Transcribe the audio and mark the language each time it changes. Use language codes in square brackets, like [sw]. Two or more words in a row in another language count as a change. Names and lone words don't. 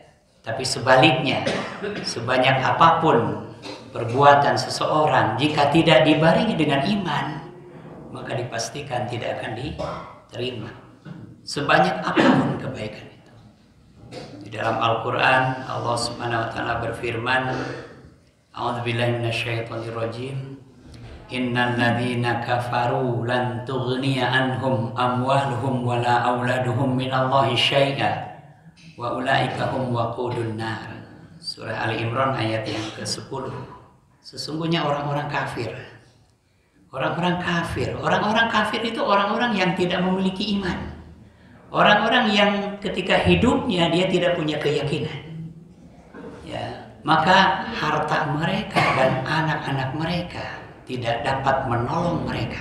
[id] Tapi sebaliknya, sebanyak apapun perbuatan seseorang, jika tidak dibarengi dengan iman, maka dipastikan tidak akan diterima, sebanyak apapun kebaikan itu. Di dalam Al-Quran, Allah [ar] سبحانه وتعالى [id] berfirman, [ar] أعوذ بالله من الشيطان الرجيم، إن الذين كفروا لن تغني عنهم أموالهم ولا أولادهم من الله شيئا وأولئك هم وقود النار. [id] Surah Ali Imran ayat yang ke-10. Sesungguhnya orang-orang kafir, orang-orang kafir itu orang-orang yang tidak memiliki iman. Orang-orang yang ketika hidupnya dia tidak punya keyakinan. Ya, maka harta mereka dan anak-anak mereka tidak dapat menolong mereka.